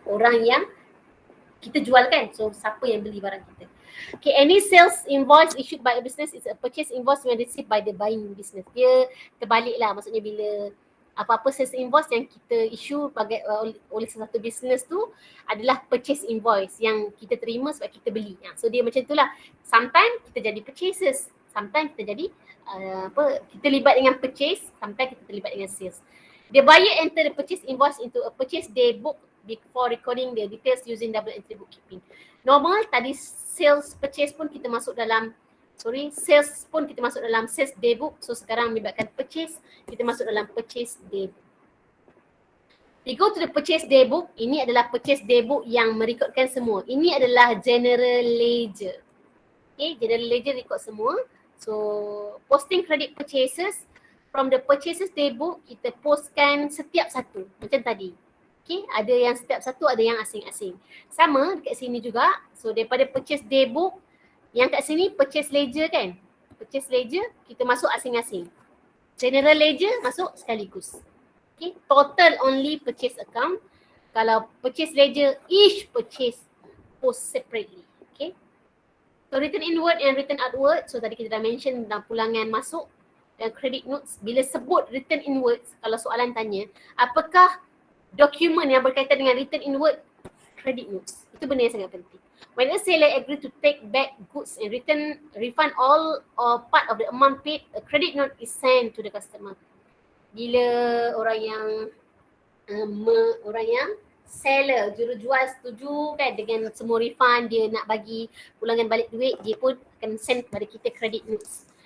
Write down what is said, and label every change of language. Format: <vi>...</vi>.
<ms>Orang yang kita jual kan. So siapa yang beli barang kita.</ms> <en>Okay, any sales invoice issued by a business is a purchase invoice when received by the buying business.</en> <ms>Dia terbalik lah, maksudnya bila apa-apa sales invoice yang kita issue oleh sesuatu business tu adalah purchase invoice yang kita terima sebab kita beli. So dia macam itulah. Sometimes kita jadi purchases, sometimes kita jadi kita libat dengan purchase, sometimes kita terlibat dengan sales.</ms> <en>The buyer enter the purchase invoice into a purchase day book before recording the details using double entry bookkeeping.</en> <ms>Normal tadi sales purchase pun kita masuk dalam sales pun kita masuk dalam sales day book. So sekarang melibatkan purchase, kita masuk dalam purchase day book.</ms> <en>We go to the purchase day book.</en> <ms>Ini adalah purchase day book yang merekodkan semua. Ini adalah general ledger.</ms> <en>Okay, general ledger record semua. So posting credit purchases from the purchases day book,</en> <ms>kita postkan setiap satu macam tadi. Okay, ada yang setiap satu, ada yang asing-asing. Sama dekat sini juga. So daripada purchase day book, yang kat sini purchase ledger kan. Purchase ledger kita masuk asing-asing. General ledger masuk sekaligus.</ms> <en>Okay, total only purchase account. Kalau purchase ledger, each purchase post separately.</en> <ms>Okay. So return inward and return outward. So tadi kita dah mention tentang pulangan masuk dan credit notes. Bila sebut return inwards, kalau soalan tanya, apakah dokumen yang berkaitan dengan return inward? Credit notes. Itu benda yang sangat penting.</ms> <en>When a seller agree to take back goods and refund all or part of the amount paid, a credit note is sent to the customer.</en> <ms>Bila orang yang seller, jurujual setuju kan dengan semua refund, dia nak bagi pulangan balik duit, dia pun akan send kepada kita credit notes.</ms>